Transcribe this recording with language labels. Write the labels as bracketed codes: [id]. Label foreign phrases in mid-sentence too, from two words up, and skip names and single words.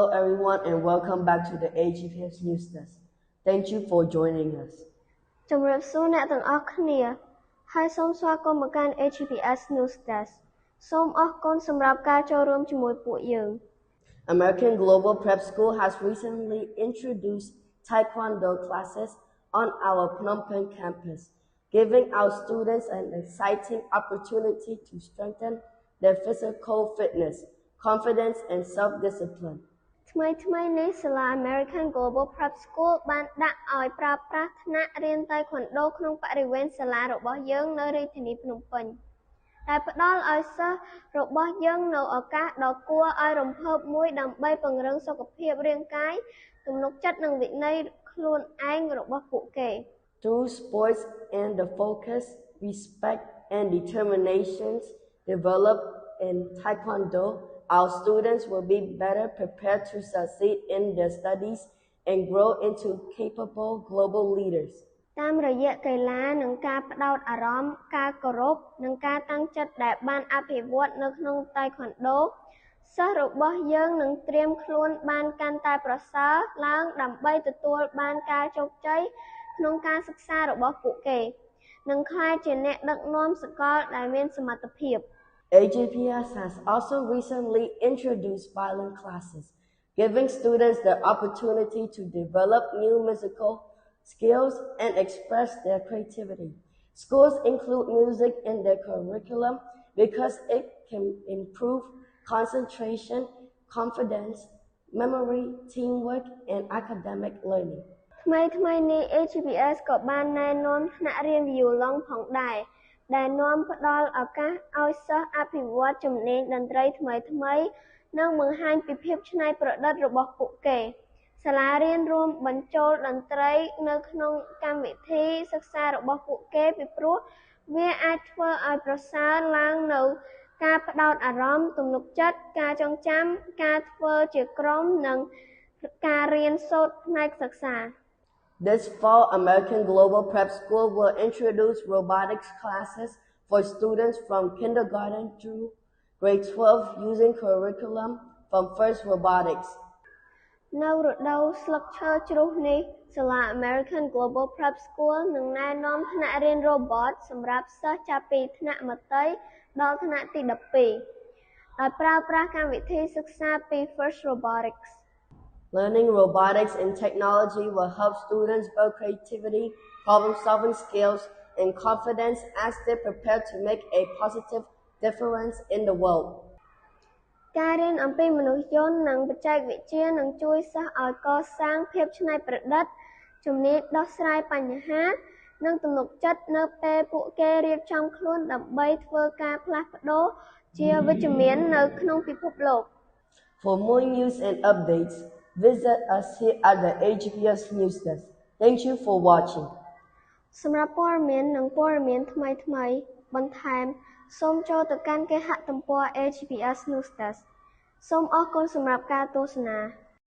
[en] everyone, and welcome back to the AGPS News Desk. Thank you for joining us. [km] ជំរាបសួរអ្នកទាំងអស់គ្នាហើយសូមស្វាគមន៍មកកាន់ AGPS News Desk សូមអរគុណសម្រាប់ការចូលរួមជាមួយពួកយើង [en] American Global Prep School has recently introduced Taekwondo classes on our Phnom Penh campus, giving our students an exciting opportunity to strengthen their physical fitness, confidence, and self-discipline. [km] ថ្មីនេះសាលា American Global Prep School បានដាក់ឲ្យប្រើប្រាស់ថ្នាក់រៀនតៃក្វាន់ដូក្នុងបរិវេណសាលារបស់យើងនៅរាជធានីភ្នំពេញដែលផ្ដល់ឲ្យសិស្សរបស់យើងនៅឱកាសដ៏គួរឲ្យរំភើបមួយដើម្បីពង្រឹងសុខភាពរាងកាយទំនុកចិត្តនិងវិន័យខ្លួនឯងរបស់ពួកគេ [en] Through sports and the focus, respect, and determinations developed in Taekwondo, our students will be better prepared to succeed in their studies and grow into capable global leaders. [km] តាមរយៈកីឡានិងការផ្ដោតអារម្មណ៍ការគោរពនិងការតាំងចិត្តដែលបានអភិវឌ្ឍនៅក្នុងតៃក្វាន់ដូសិស្សរបស់យើងនឹងត្រៀមខ្លួនបានកាន់តែប្រសើរឡើងដើម្បីទទួលបានការជោគជ័យក្នុងការសិក្សារបស់ពួកគេនិងក្លាយជាអ្នកដឹកនាំសកលដែលមានសមត្ថភាព [en] AGPS has also recently introduced violin classes, giving students the opportunity to develop new musical skills and express their creativity. Schools include music in their curriculum because it can improve concentration, confidence, memory, teamwork, and academic learning. [km] ថ្មីនេះ AGPS ក៏បានណែនាំថ្នាក់រៀន violon ផងដែរដែលនាំផ្ដល់ឱកាសឲ្យសិស្សអភិ វឌ្ឍជំនាញតន្ត្រីថ្មីនិងបង្ហាញពីភាពច្នៃប្រឌិតរបស់ពួកគេសាលារៀនរួមបញ្ចូលតន្ត្រីនៅក្នុងកម្មវិធីសិក្សារបស់ពួកគេពីព្រោះវាអាចធ្វើឲ្យប្រសើរឡើងនូវការផ្ដោតអារម្មណ៍ទំនុកចិត្តការចងចាំការធ្វើជាក្រុមនិងការរៀនសូត្រផ្នែកសិក្សា [en] This fall, American Global Prep School will introduce robotics classes for students from kindergarten through grade 12 using curriculum from FIRST Robotics. [km] នៅរដូវស្លឹកឈើជ្រុះនេះសាលា American Global Prep School នឹងណែនាំថ្នាក់រៀន Robot សម្រាប់សិស្សចាប់ពីថ្នាក់មត្តេយ្យដល់ថ្នាក់ទី 12 ដោយប្រើប្រាស់កម្មវិធីសិក្សាពី FIRST Robotics. [en] Learning robotics and technology will help students build creativity, problem-solving skills, and confidence as they prepare to make a positive difference in the world. [km] ការរៀនអំពីមនុស្សយន្តនិងបច្ចេកវិទ្យានឹងជួយសិស្សឲ្យកសាងភាពច្នៃប្រឌិតជំនាញដោះស្រាយបញ្ហានិងទំនុកចិត្តនៅពេលពួកគេរៀបចំខ្លួនដើម្បីធ្វើការផ្លាស់ប្ដូរជាវិជ្ជមាននៅក្នុងពិភពលោក [en] For more news and updates, visit us here at the AGPS News Desk. Thank you for watching. [km] សម្រាប់ព័ត៌មាននិងព័ត៌មានថ្មីបន្ថែមសូមចូលទៅកាន់គេហទំព័រ AGPS News Desk សូមអរគុណសម្រាប់ការទស្សនា